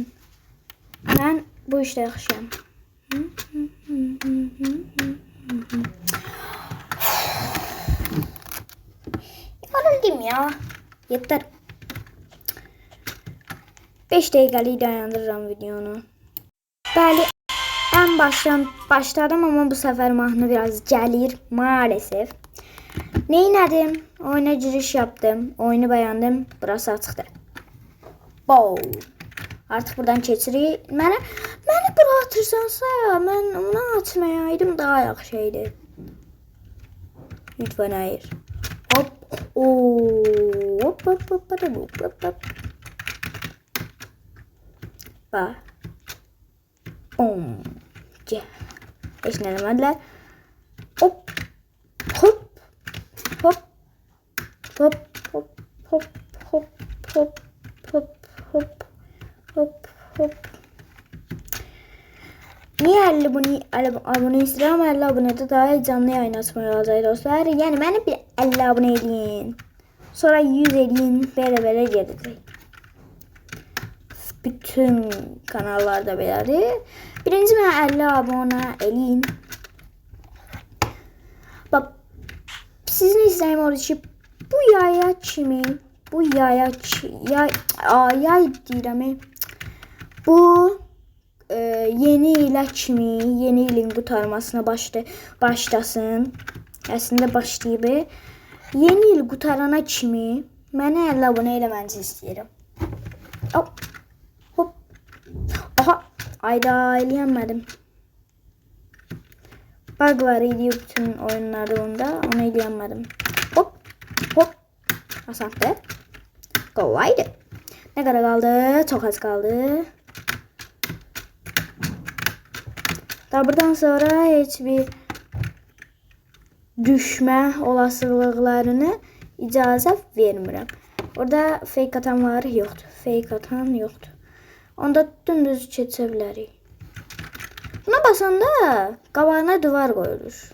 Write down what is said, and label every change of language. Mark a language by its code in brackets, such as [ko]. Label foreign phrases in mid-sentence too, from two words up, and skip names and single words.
[az] Mən bu işdə yaxşıyam. Yoruldum ya. Yeter. 5 dəqiqəlik dayandırıram videonu. Bəli, [tr] en baştan başladım ama bu sefer [az] mahnı biraz gəlir [tr] maalesef. Neylədim? Oyuna giriş yaptım. Oyunu beğendim. Burası açıqdır. [az] Bow. Artık buradan keçirik. Məni bura atırsansa, mən onu atmayaydım daha yaxşı idi. [tr] Lütfen hayır. Hop. Hop hop hop hop hop hop. Ba. Bom. [az] Heç nə demədilər. Hop. Hop. Hop. Hop hop hop hop hop hop hop hop hop. [tr] Niye 50 abone istiyorum? 50 abonede daha canlı yayın açmaya olacaq dostlar. Yani beni bir 50 abone edin. Sonra 100 edin. Böyle gedəcək. [az] Bütün kanallarda belədir. Birinci mənə 50 abone edin. Bak, sizin istəyim odur ki, bu yaya kimi, bu yay deyirəm. Bu yeni ilə kimi, yeni ilin qutarmasına başlasın. Əslində başlayıb. Yeni il qutarana kimi mənə 50 abunə eləmənizi istəyirəm. Hop. Hop. Aha, ayda eləyəmədim. Bug var idi bütün oyunlarda onda, onu eləyəmədim. Hop. Hop. Asandı. Kolaydı. [tr] Ne kadar kaldı? Çok az kaldı. Daha buradan sonra heç bir düşme olasılıklarını [az] icazə vermirəm. Orada fake atan var, yoxdur. Fake atan yoxdur. Onda dümdüz keçə bilərik. Buna basanda qabağına duvar qoyulur.